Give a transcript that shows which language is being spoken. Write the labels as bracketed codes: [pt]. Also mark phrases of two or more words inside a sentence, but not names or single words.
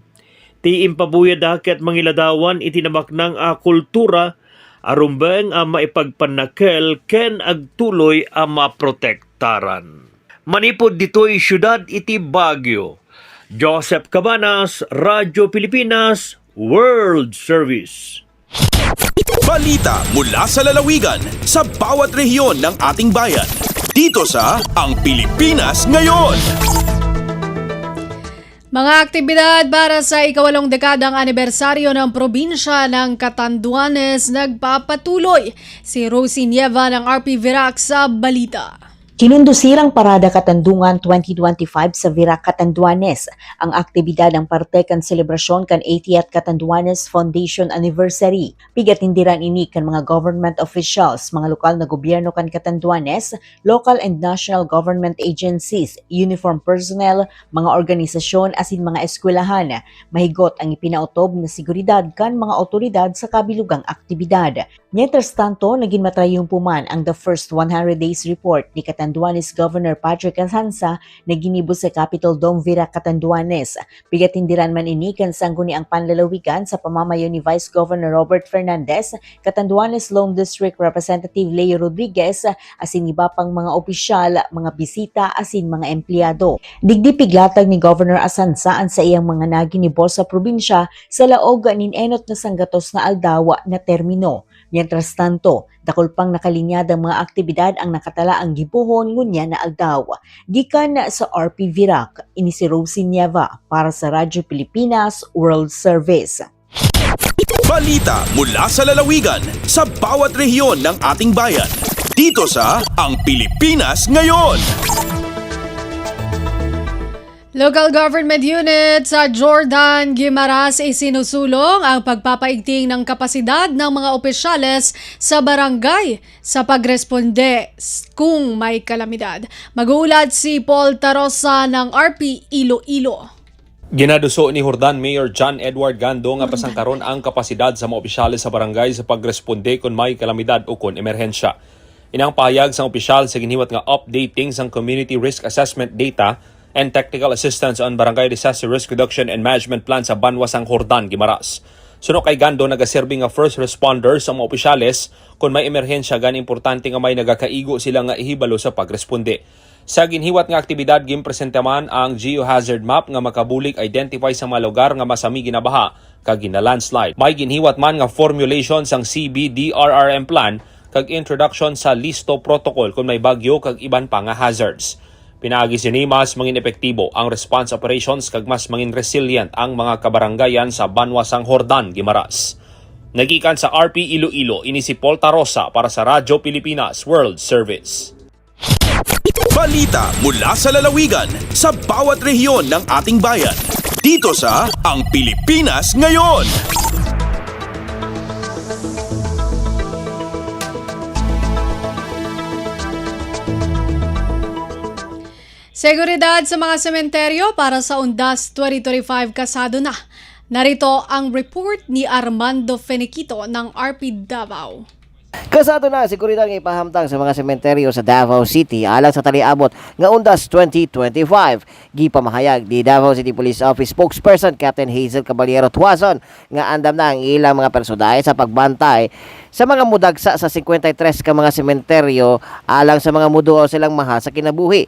[ilo] Ti impabuyad ket mangiladawan iti namaknang a kultura arumbeng a maipagpanakel ken agtuloy a maprotektaran. Manipod ditoy syudad iti Baguio. Joseph Cabanas, Radyo Pilipinas, World Service. [tl] Balita mula sa lalawigan sa bawat rehiyon ng ating bayan. Dito sa Ang Pilipinas Ngayon. Mga aktibidad para sa 8 dekadang anibersaryo ng probinsya ng Catanduanes nagpapatuloy. Si Rosie Nieva ng RP Virac sa balita. [bik] Kinundusirang Parada Katandungan 2025 sa Virac, Catanduanes ang aktibidad ng parte kan selebrasyon kan 80th Catanduanes Foundation Anniversary. Pigatindiran ini kan mga [en] government officials, [bik] mga lokal na gobyerno kan Catanduanes, [en] local and national government agencies, uniform personnel, [bik] mga organisasyon asin mga eskwelahan. Mahigot ang ipinautob na seguridad kan mga otoridad sa kabilugang aktibidad. [es] Mientras tanto, [bik] naging matrayumpuman ang [en] the first 100 days report [bik] ni Catanduanes Governor Patrick Alhanza na ginibo sa Capitol Dome Virac, Catanduanes. Pigatindiran man ini kan sangguni ang panlalawigan sa pamamayo ni Vice Governor Robert Fernandez, Catanduanes Lone District Representative Leo Rodriguez, asin iba pang mga opisyal, mga bisita, asin mga empleyado. Digdipiglatag ni Governor Alhanza sa iyang mga naginibo sa probinsya sa laog nin enot na sanggatos na aldawa na termino. [es] Mientras tanto, [bik] dakol pang nakalinyadang mga aktibidad ang nakatala ang gibuhon ngunya na aldaw. Gikan sa RP Virac, ini si Rosie Nieva para sa Radyo Pilipinas World Service. [tl] Balita mula sa lalawigan sa bawat rehiyon ng ating bayan. Dito sa Ang Pilipinas Ngayon. Local government unit sa Jordan, Guimaras isinusulong ang pagpapaigting ng kapasidad ng mga opisyales sa barangay sa pagresponde kung may kalamidad. Mag-uulat si Paul Tarosa ng RP Iloilo. [hil] Ginaduso ni Jordan Mayor John Edward Gando nga pasangkaron ang kapasidad sa mga opisyales sa barangay sa pagresponde kung may kalamidad o kung emerhensya. Inang pahayag sa opisyal sa ginhiwat nga updating sang [en] community risk assessment data and technical assistance on Barangay Disaster Risk Reduction and Management Plan [hil] sa Banwasang Hordan, Guimaras. Suno kay Gando nagaserbi nga [en] first responders [hil] sa mga opisyales kung may emerhensya gan importante nga may nagakaigo sila nga ihibalo sa pagresponde. Sa ginhiwat nga aktibidad gimpresente man ang [en] geohazard map [hil] nga makabulik identify sa mga lugar nga masami ginabaha kag gina-landslide. May ginhiwat man nga formulation sang CBDRRM plan kag introduction sa listo protocol kung may bagyo kag iban pa nga hazards. Pinaagi sini mas mangin epektibo ang [en] response operations [hil] kag mas mangin resilient ang mga kabarangayan sa Banwasang Hordan, Guimaras. Nagikan sa RP Iloilo, ini si Paul Tarosa para sa Radyo Pilipinas World Service. [tl] Balita mula sa lalawigan sa bawat rehiyon ng ating bayan. Dito sa Ang Pilipinas Ngayon. Seguridad sa mga sementeryo para sa Undas 2025 kasado na. Narito ang report ni Armando Feniquito ng RP Davao. [ceb] Kasado na ang seguridad nga ipahamtang sa mga sementeryo sa Davao City alang sa taliabot nga Undas 2025. Gipamahayag ni Davao City Police Office spokesperson Captain Hazel Caballero Tuazon nga andam na ang ilang mga personahe sa pagbantay sa mga mudagsa sa 53 ka mga sementeryo alang sa mga muduo silang mahal sa kinabuhi.